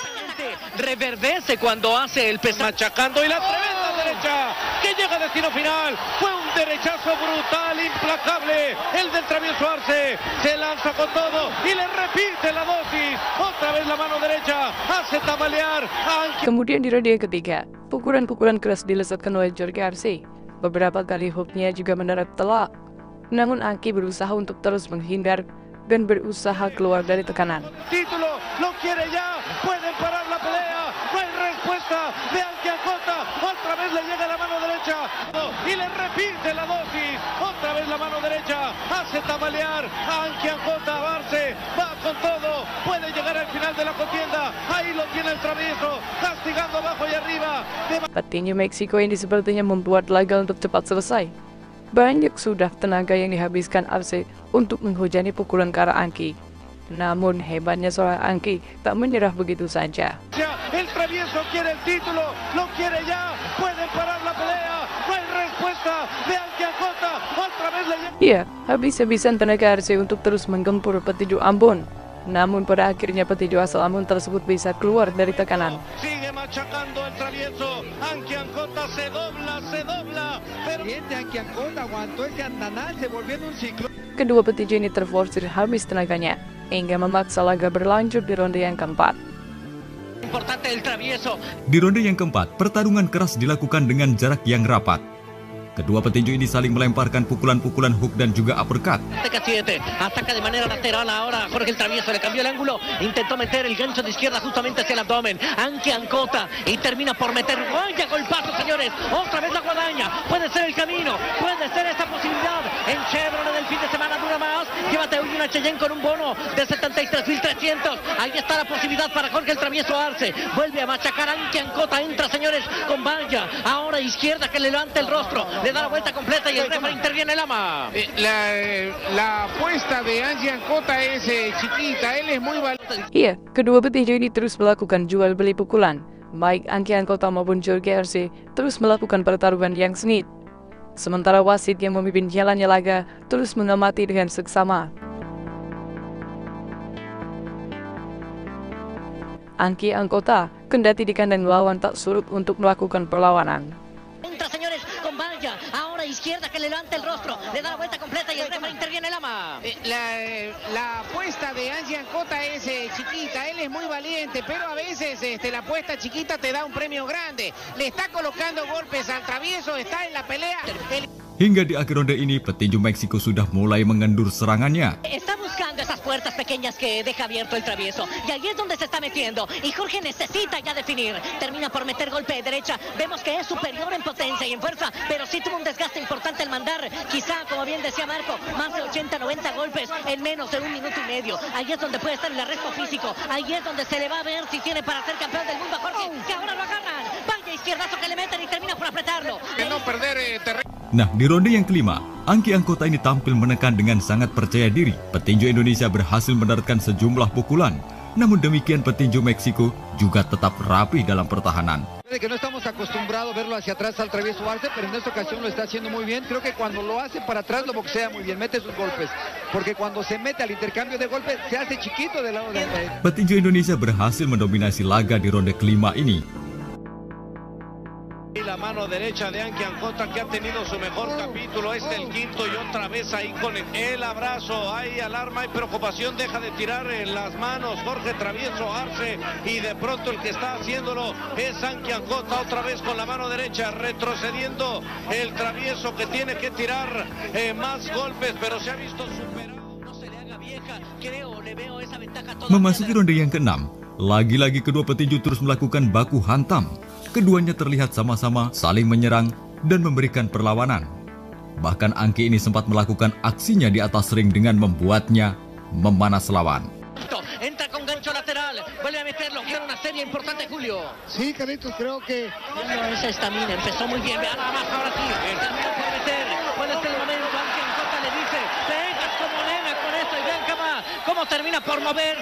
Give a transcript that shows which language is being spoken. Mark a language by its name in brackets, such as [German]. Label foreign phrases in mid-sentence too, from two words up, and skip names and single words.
[Spanish] Reverdece cuando hace el peso. Machacando y la tremenda derecha que llega a destino final. Fue un derechazo brutal, implacable. El del Travieso Arce se lanza con todo y le repite la dosis. Otra vez la mano derecha hace tambalear a Angki. [Indonesian] Kemudian di ronde ketiga, pukulan-pukulan keras dilesatkan oleh Jorge Arce. Beberapa kali hooknya juga mendarat telak. Namun Angki berusaha untuk terus menghindar dan berusaha keluar dari tekanan. [Spanish] Título, lo quiere ya, pueden parar la pelea, no hay respuesta de Angki Angkota, otra vez le llega la mano derecha y le repite la dosis, otra vez la mano derecha, hace tambalear a Angki Angkota. Arce va con todo, puede llegar al final de la contienda, ahí lo tiene el Travieso, castigando abajo y arriba. [Indonesian] Petinju Meksiko ini sepertinya membuat laga untuk cepat selesai. Banyak sudah tenaga yang dihabiskan Arce untuk menghujani pukulan ke arah Angki. Namun hebatnya seorang Angki tak menyerah begitu saja. [Spanish] El Travieso quiere el título, lo quiere ya, pueden parar la pelea, no hay respuesta de Angki Angkota, otra vez le llega. [Indonesian] Ya, habis-habisan tenaga Arce untuk terus menggempur petinju Ambon. Namun pada akhirnya petinju asal Ambon tersebut bisa keluar dari tekanan. [Spanish] Sigue machacando el Travieso, Angki Angkota se dobla, pero Angki Angkota aguantó ese andanal, se volvió en un ciclo. [Indonesian] Kedua petinju ini terforsir habis tenaganya, hingga memaksa laga berlanjut di ronde yang keempat. [Spanish] importante el Travieso. [Indonesian] Di ronde yang keempat, pertarungan keras dilakukan dengan jarak yang rapat. kedua petinju ini saling melemparkan pukulan-pukulan hook dan juga uppercut. [Spanish] Ataca de manera lateral ahora Jorge el Travieso, le cambió el ángulo, intentó meter el gancho de izquierda justamente hacia el abdomen. Anki Ancota y termina por meter vaya golpazo, señores. Otra vez la guadaña, puede ser el camino, puede ser esta posibilidad. En Chevrolet del fin de semana dura más. Llévate hoy una Cheyenne con un bono de 73.300. Ahí está la posibilidad para Jorge el Travieso Arce. Vuelve a machacar Anki Ancota, entra, señores, con valla. Ahora izquierda que le levanta el rostro, le da la vuelta completa y el referee interviene el ama. La apuesta de Anki Ancota es chiquita, él es muy valiente. [Indonesian] Iya, kedua petinju ini terus melakukan jual beli pukulan. Baik Anki Ancota maupun Jorge Arce terus melakukan pertarungan yang sengit. Sementara wasit yang memimpin jalannya laga terus mengamati dengan seksama. Anki Ancota kendati di kandang lawan tak surut untuk melakukan perlawanan. [Spanish] Entra, señores, con valla. Ahora izquierda que le levanta el rostro, le da la vuelta completa y el referee interviene el ama. La apuesta de Anki Ancota es chiquita, él es muy valiente, pero a veces la apuesta chiquita te da un premio grande. Le está colocando golpes al Travieso, está en la pelea. Hingga di akhir ronde ini, petinju Meksiko sudah mulai mengendur serangannya. Está buscando esas puertas pequeñas que deja abierto el Travieso. Y ahí es donde se está metiendo. Y Jorge necesita ya definir. Termina por meter golpe de derecha. Vemos que es superior en potencia y en fuerza, pero sí tuvo un desgaste importante al mandar. Quizá, como bien decía Marco, más de 80-90 golpes en menos de 1 minuto y medio. Ahí es donde puede estar el arresto físico. Ahí es donde se le va a ver si tiene para ser campeón del mundo a Jorge, que ahora lo agarran. Vaya izquierdazo que le meten y termina por apretarlo. De no perder terreno. [Indonesian] Nah, di ronde yang kelima, Anki Ancota ini tampil menekan dengan sangat percaya diri. Petinju Indonesia berhasil mendaratkan sejumlah pukulan. Namun demikian petinju Meksiko juga tetap rapi dalam pertahanan. [Spanish] Que no estamos acostumbrados a verlo hacia atrás al Travieso Arce, pero en esta ocasión lo está haciendo muy bien. Creo que cuando lo hace para atrás lo boxea muy bien, mete sus golpes. Porque cuando se mete al intercambio de golpes se hace chiquito del lado de él. [Indonesian] Petinju Indonesia berhasil mendominasi laga di ronde kelima ini. [Spanish] La mano derecha de Anki Ancota, que ha tenido su mejor capítulo, es el quinto, y otra vez ahí con el abrazo, hay alarma, hay preocupación, deja de tirar en las manos Jorge Travieso Arce, y de pronto el que está haciéndolo es Anki Ancota, otra vez con la mano derecha, retrocediendo el Travieso, que tiene que tirar más golpes, pero se ha visto superado. No se le haga vieja, creo, le veo esa ventaja toda. [Indonesian] Memasuki ronde yang keenam, lagi-lagi kedua petinju terus melakukan baku hantam. Keduanya terlihat sama-sama saling menyerang dan memberikan perlawanan. Bahkan Anki ini sempat melakukan aksinya di atas ring dengan membuatnya memanas lawan. [Spanish] Entra con gancho lateral, vuelve a meterlo, quiere una serie importante, Julio. Sí, Carlitos, creo que Esa estamina empezó muy bien, vean nada más, ahora sí, termina por meter, puede ser el momento, Anki Ancota le dice, vengas como nena con esto y ven cómo termina por mover.